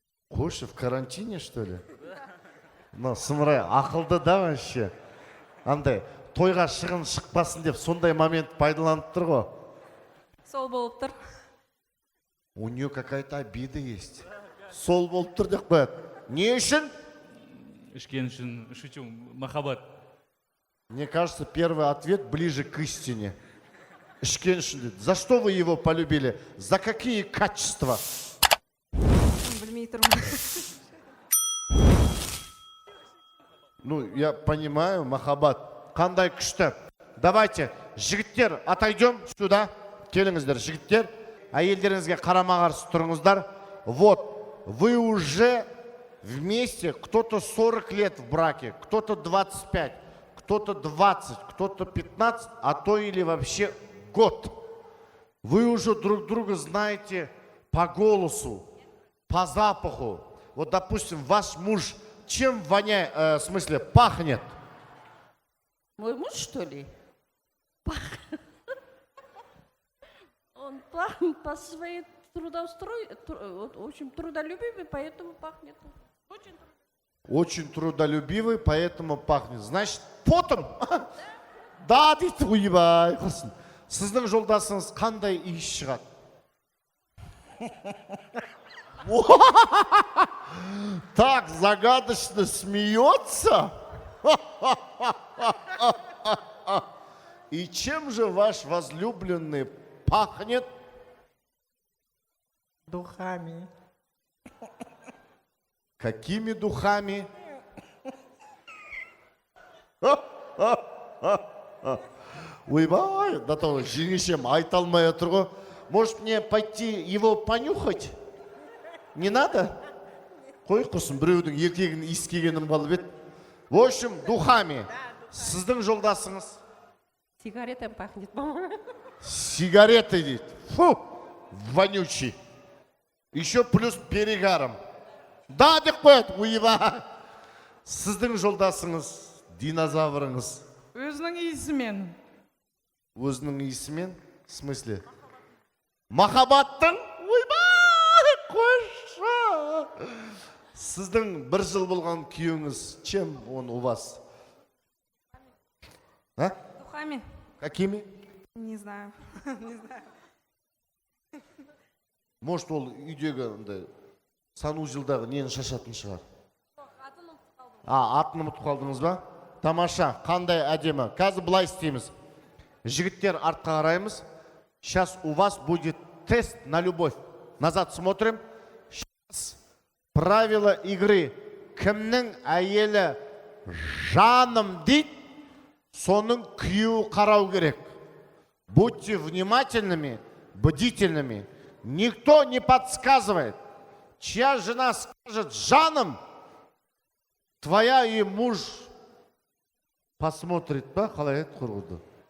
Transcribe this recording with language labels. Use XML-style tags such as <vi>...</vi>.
<ru>Қойшы, в карантине, что ли?</ru> <kk>Ну, сымырай, ақылды да вообще. Андай, тойға шығын шықпасын деп, сондай момент пайдаланып тұр ғой. Сол болып тұр.</kk> <ru>У нее какая-то обида есть.</ru> <kk>Сол болып тұр деп қояды. Не үшін? Ішкен үшін, шучу, махаббат.</kk> <ru>Мне кажется, первый ответ ближе к истине.</ru> <kk>Ішкен үшін дейді.</kk> <ru>За что вы его полюбили? За какие качества?</ru> <kk>Білмей тұрмын.</kk> <ru>Ну, я понимаю,</ru> <kk>махаббат. Қандай күшті. Давайте, жігіттер,</kk> <ru>отойдем сюда.</ru> <kk>Келіңіздер, жігіттер. Әйелдеріңізге қарама-қарсы тұрыңыздар.</kk> <ru>Вот, вы уже вместе, кто-то 40 лет в браке, кто-то 25, кто-то 20, кто-то 15, а то или вообще год. Вы уже друг друга знаете по голосу, по запаху. Вот, допустим, ваш муж чем воняет, в смысле, пахнет? Мой муж, что ли? Он пахнет по своей в общем, трудолюбивый, поэтому пахнет. Очень трудолюбивый, поэтому пахнет. Значит, потом? Да,</ru> <kk>дейді, ойбай, құрсын. Сіздің жолдасыңыз қандай иіс шығады?</kk> <ru>Так загадочно смеется. И чем же ваш возлюбленный пахнет? Духами. Какими духами?</ru> <kk>Ойбай, да то жеңешем айта алмай отыр ғой.</kk> <ru>Может мне пойти его понюхать? Не надо?</ru> <kk>Қой құрсын, біреудің еркегін иіскегенін балып еді.</kk> <ru>В общем, духами.</ru> <kk>Сіздің жолдасыңыз?</kk> <ru>Сигаретом пахнет, по-моему. Сигареты дейді. Фу, вонючий. Еще плюс перегарым. Да</ru> <kk>деп қояды,</kk> <ru>уйба.</ru> <kk>Сіздің жолдасыңыз, динозаврыңыз. Өзінің иісімен. Өзінің иісімен?</kk> <ru>В смысле?</ru> <kk>Махаббаттың? Уйба! Қойшы! Сіздің бір жыл болған күйеуіңіз,</kk> <ru>чем он у вас? А? Духами? Какими? Не знаю. Не знаю.</ru> <kk>Может, ол үйдегі санузелдағы нені шашатын шығар? Атын ұмытып қалдыңыз ба? Тамаша, қандай әдемі. Қазір былай істейміз. Жігіттер артқа қараймыз.</kk> <ru>Сейчас у вас будет тест на любовь. Назад смотрим. Сейчас правила игры.</ru> <kk>Кімнің әйелі жаным дейді, соның күйеуі қарау керек.</kk> <ru>Будьте внимательными, бдительными. Никто не подсказывает. Чья жена скажет жаным, твоя и муж посмотрит па,</ru> <kk>қалай еді құрғыды.</kk>